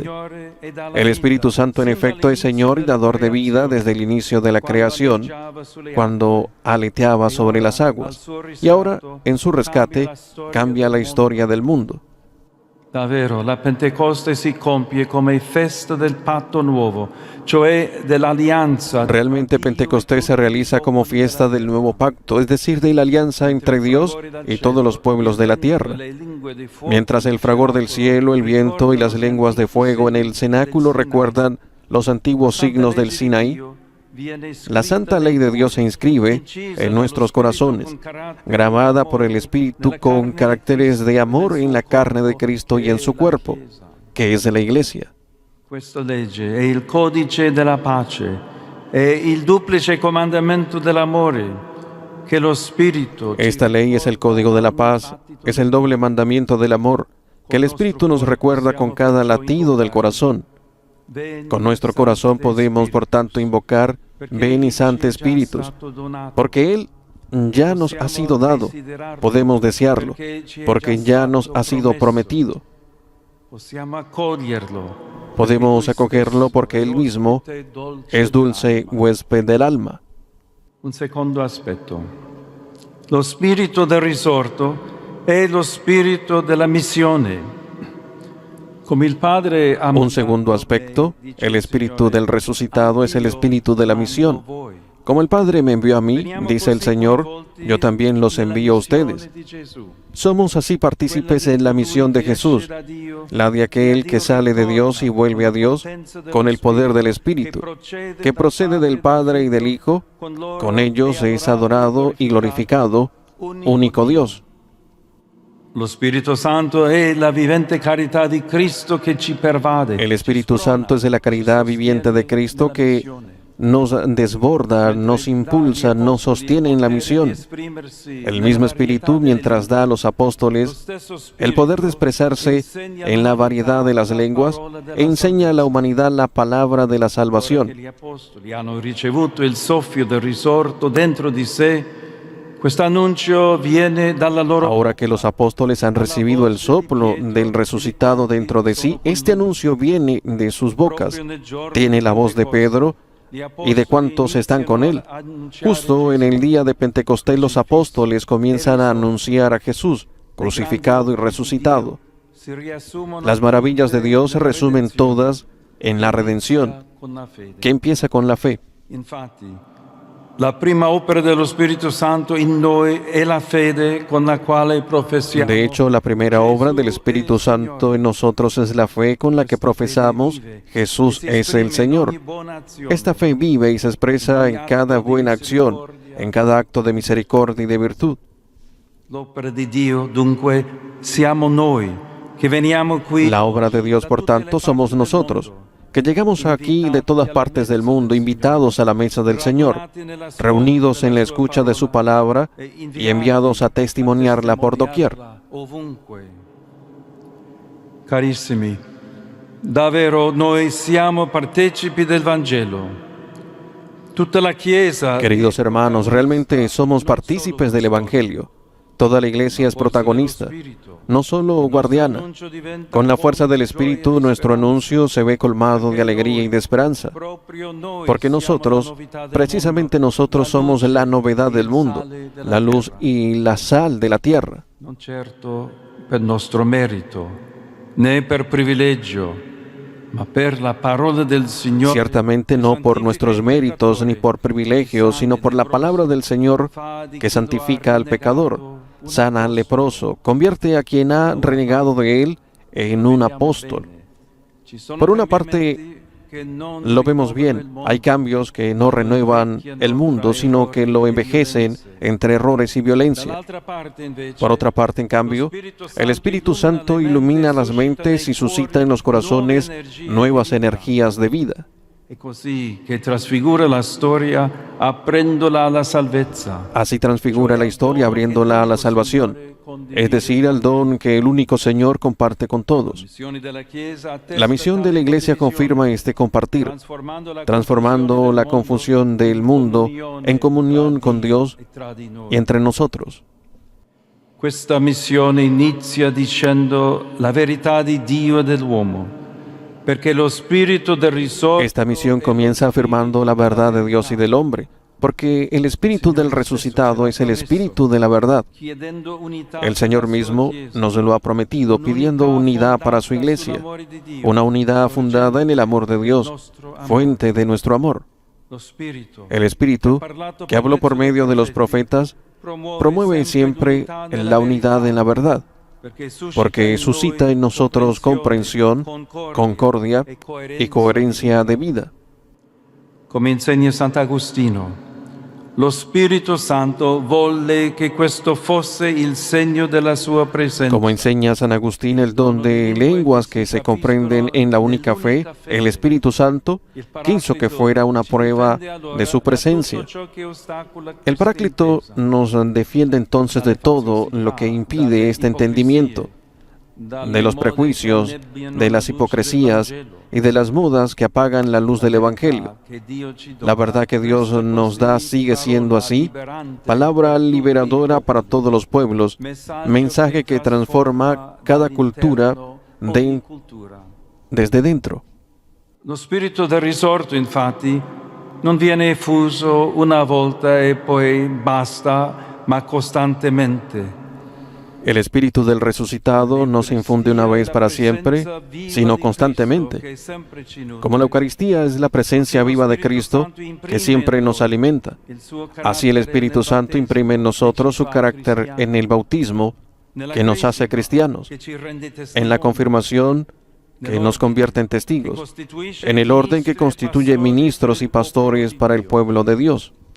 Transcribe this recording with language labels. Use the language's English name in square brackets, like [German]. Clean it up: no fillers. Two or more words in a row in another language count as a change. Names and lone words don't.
[Spanish] El Espíritu Santo, en efecto, es Señor y dador de vida desde el inicio de la creación, cuando aleteaba sobre las aguas, y ahora, en su rescate, cambia la historia del mundo. [Italian] Davvero, la Pentecoste si compie come festa del patto nuovo, cioè dell'alleanza. [Spanish] Realmente Pentecostés se realiza como fiesta del nuevo pacto, es decir, de la alianza entre Dios y todos los pueblos de la tierra. Mientras el fragor del cielo, el viento y las lenguas de fuego en el cenáculo recuerdan los antiguos signos del Sinaí, la santa ley de Dios se inscribe en nuestros corazones, grabada por el Espíritu con caracteres de amor en la carne de Cristo y en su cuerpo, que es la Iglesia. [Italian] Questa legge è il codice della pace, è il duplice comandamento dell'amore che lo Spirito. [Spanish] Esta ley es el código de la paz, es el doble mandamiento del amor, que el Espíritu nos recuerda con cada latido del corazón. Con nuestro corazón podemos, por tanto, invocar: ven y Santo Espíritu, porque Él ya nos ha sido dado. Podemos desearlo, porque ya nos ha sido prometido. Podemos acogerlo porque Él mismo es dulce huésped del alma. [Italian] Un secondo aspetto. Lo spirito del risorto è lo spirito della missione. [Spanish] Un segundo aspecto, el espíritu del resucitado es el espíritu de la misión. Como el Padre me envió a mí, dice el Señor, yo también los envío a ustedes. Somos así partícipes en la misión de Jesús, la de aquel que sale de Dios y vuelve a Dios con el poder del Espíritu, que procede del Padre y del Hijo. Con ellos es adorado y glorificado, único Dios. [Italian] Lo Spirito Santo è la vivente carità di Cristo che ci pervade. [Spanish] El Espíritu Santo es de la caridad viviente de Cristo que nos desborda, nos impulsa, nos sostiene en la misión. El mismo Espíritu, mientras da a los apóstoles el poder de expresarse en la variedad de las lenguas, enseña a la humanidad la palabra de la salvación. [Italian] Gli apostoli hanno ricevuto il soffio del risorto dentro di sé. [Spanish] Ahora que los apóstoles han recibido el soplo del resucitado dentro de sí, este anuncio viene de sus bocas. Tiene la voz de Pedro y de cuantos están con él. Justo en el día de Pentecostés los apóstoles comienzan a anunciar a Jesús, crucificado y resucitado. Las maravillas de Dios se resumen todas en la redención, que empieza con la fe. [Italian] La prima opera dello Spirito Santo in noi è la fede con la quale professiamo. [Spanish] De hecho, la primera obra del Espíritu Santo en nosotros es la fe con la que profesamos: Jesús es el Señor. Esta fe vive y se expresa en cada buena acción, en cada acto de misericordia y de virtud. [Italian] L'opera di Dio, dunque, siamo noi, che veniamo qui. [Spanish] La obra de Dios, por tanto, somos nosotros, que llegamos aquí de todas partes del mundo, invitados a la mesa del Señor, reunidos en la escucha de su palabra y enviados a testimoniarla por doquier. [Italian] Carissimi, davvero noi siamo partecipi del Vangelo. Tutta la Chiesa. [Spanish] Queridos hermanos, realmente somos partícipes del Evangelio. Toda la Iglesia es protagonista, no solo guardiana. Con la fuerza del Espíritu, nuestro anuncio se ve colmado de alegría y de esperanza, porque nosotros, precisamente nosotros, somos la novedad del mundo, la luz y la sal de la tierra. [Italian] Non certo per nostro merito, né per privilegio, ma per la parola del Signore. [Spanish] Ciertamente no por nuestros méritos ni por privilegios, sino por la palabra del Señor que santifica al pecador, sana al leproso, convierte a quien ha renegado de él en un apóstol. Por una parte, lo vemos bien, hay cambios que no renuevan el mundo, sino que lo envejecen entre errores y violencia. Por otra parte, en cambio, el Espíritu Santo ilumina las mentes y suscita en los corazones nuevas energías de vida. [Italian] E così che trasfigura la storia aprendola alla salvezza. [Spanish] Así transfigura la historia abriéndola a la salvación, es decir, al don que el único Señor comparte con todos. La misión de la Iglesia confirma este compartir, transformando la confusión del mundo en comunión con Dios y entre nosotros. [Italian] Questa missione inizia dicendo la verità di Dio e dell'uomo. [Spanish] Esta misión comienza afirmando la verdad de Dios y del hombre, porque el Espíritu del resucitado es el Espíritu de la verdad. El Señor mismo nos lo ha prometido pidiendo unidad para su Iglesia, una unidad fundada en el amor de Dios, fuente de nuestro amor. El Espíritu, que habló por medio de los profetas, promueve siempre la unidad en la verdad, porque suscita en nosotros comprensión, concordia y coherencia de vida. [Italian] Come insegna Sant'Agostino, lo Spirito Santo volle che questo fosse il segno della sua presenza. [Spanish] Como enseña San Agustín, el don de lenguas que se comprenden en la única fe, el Espíritu Santo quiso que fuera una prueba de su presencia. El Paráclito nos defiende entonces de todo lo que impide este entendimiento, de los prejuicios, de las hipocresías y de las modas que apagan la luz del Evangelio. La verdad que Dios nos da sigue siendo así, palabra liberadora para todos los pueblos, mensaje que transforma cada cultura desde dentro. [Italian] Lo spirito del risorto, infatti, non viene effuso una volta e poi basta, ma costantemente. [Spanish] El Espíritu del resucitado no se infunde una vez para siempre, sino constantemente. Como la Eucaristía es la presencia viva de Cristo que siempre nos alimenta, así el Espíritu Santo imprime en nosotros su carácter en el bautismo que nos hace cristianos, en la confirmación que nos convierte en testigos, en el orden que constituye ministros y pastores para el pueblo de Dios.